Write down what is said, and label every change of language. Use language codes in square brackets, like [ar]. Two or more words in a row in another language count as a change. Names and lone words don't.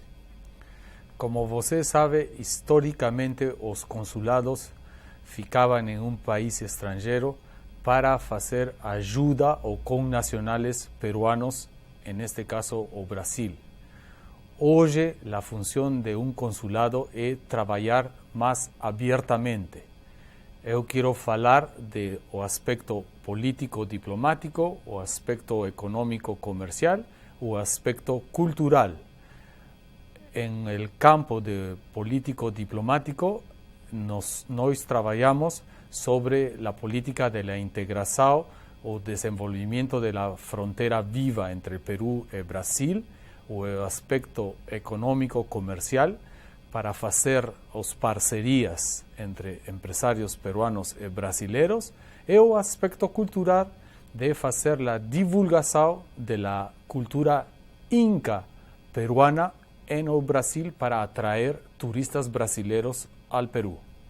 [pt] Como você sabe, historicamente os consulados ficavam em um país estrangeiro para fazer ajuda aos connacionales peruanos, neste caso o Brasil. Hoje, a função de um consulado é trabalhar mais abertamente. Eu quero falar do aspecto político-diplomático, o aspecto econômico-comercial, o aspecto cultural. [es] En el campo de político-diplomático, [pt] nós trabalhamos sobre a política [es] de la [pt] integração, o desenvolvimento [es] de la frontera [pt] viva entre Peru e Brasil, o aspecto econômico-comercial, para fazer as parcerias entre empresários peruanos e brasileiros, e o aspecto cultural de fazer a divulgação da cultura inca peruana no Brasil para atrair turistas brasileiros ao Peru.